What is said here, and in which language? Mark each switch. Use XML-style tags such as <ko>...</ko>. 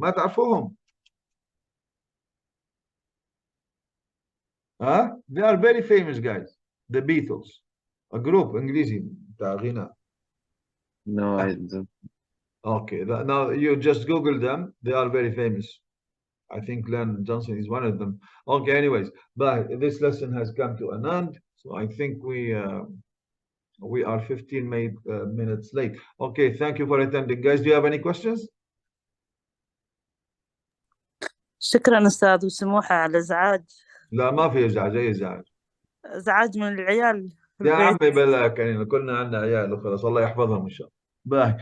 <ar>ما تعرفوهم؟</ar> <en>They are very famous guys. The Beatles. A group</en> <ar>انجليزي بتاع غناء.</ar> <en>No, I don't. Okay, now you just Google them. They are very famous. I think Len Johnson is one of them. Okay, anyways, but this lesson has come to an end. So I think we are 15 minutes late. Okay, thank you for attending. Guys, do you have any questions?</en> <ar>شكرا أستاذ وسموحة على الإزعاج. لا ما في ازعاج، اي ازعاج. إزعاج من العيال في يا البيت. عمي بلاك، يعني كلنا عندنا عيال وخلاص، الله يحفظهم ان شاء الله. باي.</ar>